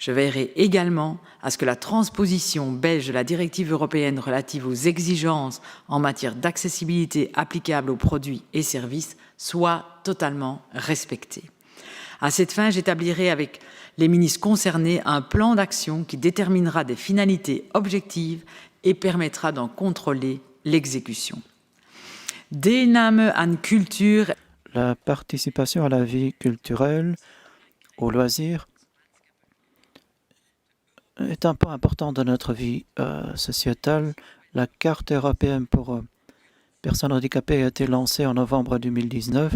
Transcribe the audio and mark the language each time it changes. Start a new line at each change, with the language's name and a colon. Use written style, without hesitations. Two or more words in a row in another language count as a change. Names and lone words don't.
French: Je veillerai également à ce que la transposition belge de la directive européenne relative aux exigences en matière d'accessibilité applicable aux produits et services soit totalement respectée. À cette fin, j'établirai avec les ministres concernés un plan d'action qui déterminera des finalités objectives et permettra d'en contrôler l'exécution.
Dutch: Deelname aan cultuur.
French: La participation à la vie culturelle, aux loisirs, est un point important de notre vie sociétale. La carte européenne pour personnes handicapées a été lancée en novembre 2019.